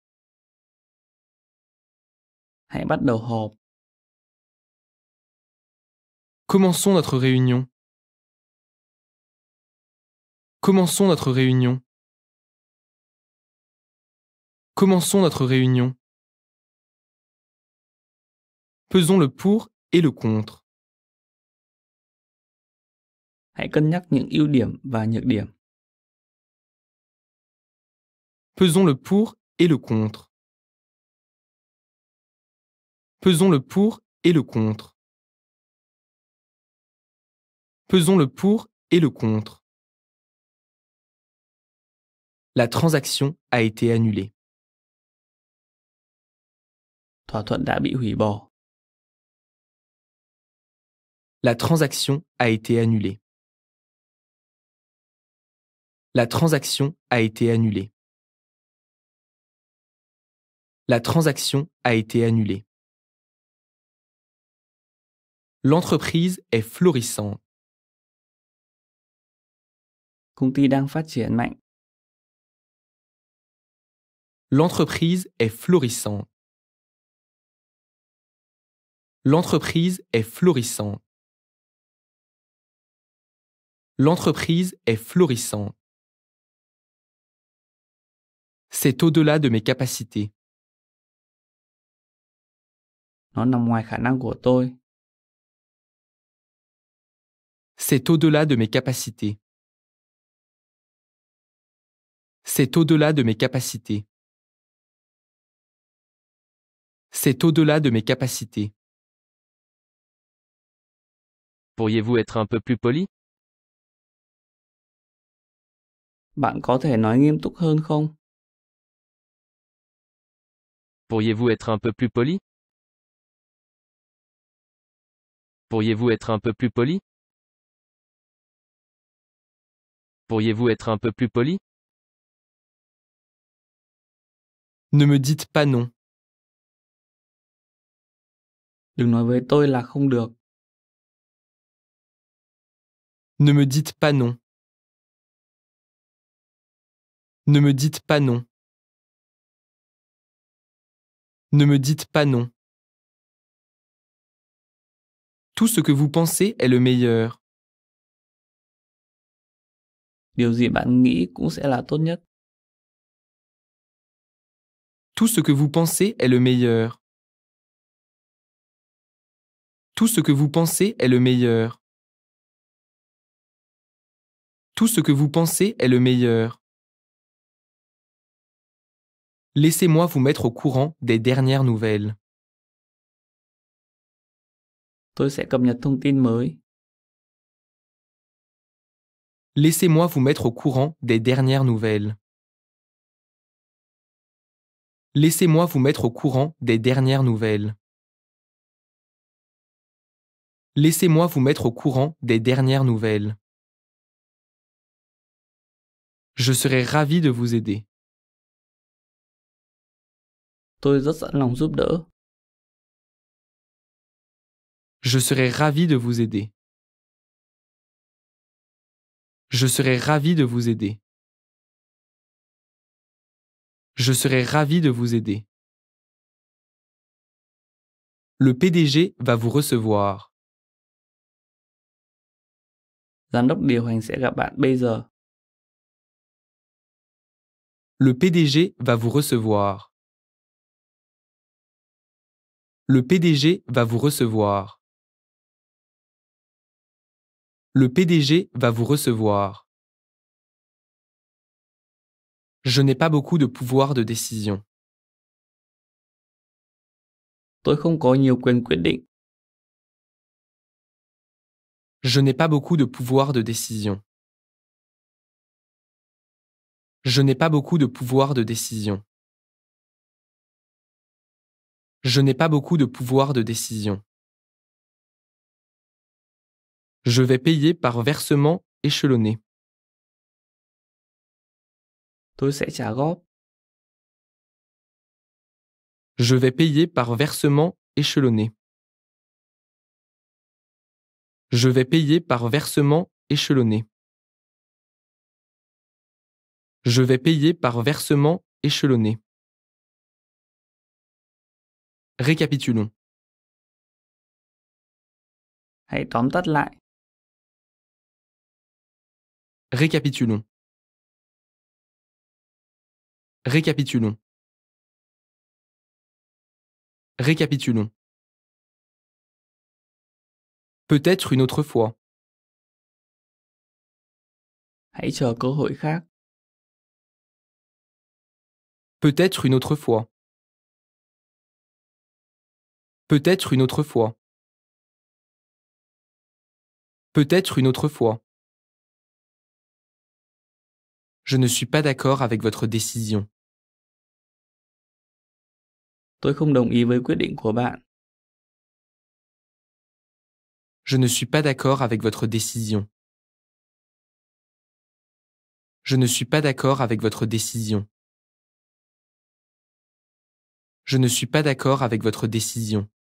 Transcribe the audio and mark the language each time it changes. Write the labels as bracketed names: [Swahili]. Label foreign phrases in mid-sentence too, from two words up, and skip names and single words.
[Vietnamese] Hãy bắt đầu họp. [French] Commençons notre réunion. Commençons notre réunion. Commençons notre réunion. Pesons le pour et le contre. [Vietnamese] Hãy cân nhắc những ưu điểm và nhược điểm. [French] Pesons le pour et le contre. Pesons le pour et le contre. Pesons le pour et le contre. La transaction a été annulée. [Vietnamese] Thỏa thuận đã bị hủy bỏ. [French] La transaction a été annulée. La transaction a été annulée. La transaction a été annulée. L'entreprise est florissante. [Vietnamese] Công ty đang phát triển mạnh. [French] L'entreprise est florissante. L'entreprise est florissante. L'entreprise est florissante. C'est au-delà de mes capacités. [Vietnamese] Nó nằm ngoài khả năng của tôi. [French] C'est au-delà de mes capacités. C'est au-delà de mes capacités. C'est au-delà de mes capacités. Pourriez-vous être un peu plus poli? [Vietnamese] Bạn có thể nói nghiêm túc hơn không? [French] Pourriez-vous être un peu plus poli? Pourriez-vous être un peu plus poli? Pourriez-vous être un peu plus poli? Ne me dites pas non. [Vietnamese] Đừng nói với tôi là không được. [French] Ne me dites pas non. Ne me dites pas non. Ne me dites pas non. Tout ce que vous pensez est le meilleur. [Vietnamese] Điều gì bạn nghĩ cũng sẽ là tốt nhất. [French] Tout ce que vous pensez est le meilleur. Tout ce que vous pensez est le meilleur. Tout ce que vous pensez est le meilleur. Laissez-moi vous mettre au courant des dernières nouvelles. [Vietnamese] Tôi sẽ cập nhật thông tin mới. [French] Laissez-moi vous mettre au courant des dernières nouvelles. Laissez-moi vous mettre au courant des dernières nouvelles. Laissez-moi vous mettre au courant des dernières nouvelles. Je serai ravi de vous aider. [Vietnamese] Tôi rất sẵn lòng giúp đỡ. [French] Je serai ravi de vous aider. Je serai ravi de vous aider. Je serai ravi de vous aider. Le PDG va vous recevoir. [Vietnamese] Giám đốc điều hành sẽ gặp bạn bây giờ. [French] Le PDG va vous recevoir. Le PDG va vous recevoir. Le PDG va vous recevoir. Je n'ai pas beaucoup de pouvoir de décision. [Vietnamese] Tôi không có nhiều quyền quyết định. [French] Je n'ai pas beaucoup de pouvoir de décision. Je n'ai pas beaucoup de pouvoir de décision. Je n'ai pas beaucoup de pouvoir de décision. Je vais payer par versement échelonné. [Vietnamese] Tôi sẽ trả góp. [French] Je vais payer par versement échelonné. Je vais payer par versement échelonné. Je vais payer par versement échelonné. Récapitulons. [Vietnamese] Hãy tóm tắt lại. [French] Récapitulons. Récapitulons. Récapitulons. Peut-être une autre fois. [Vietnamese] Hãy chờ cơ hội khác. [French] Peut-être une autre fois. Peut-être une autre fois. Peut-être une autre fois. Je ne suis pas d'accord avec votre décision. [Vietnamese] Tôi không đồng ý với quyết định của bạn. [French] Je ne suis pas d'accord avec votre décision. Je ne suis pas d'accord avec votre décision. Je ne suis pas d'accord avec votre décision.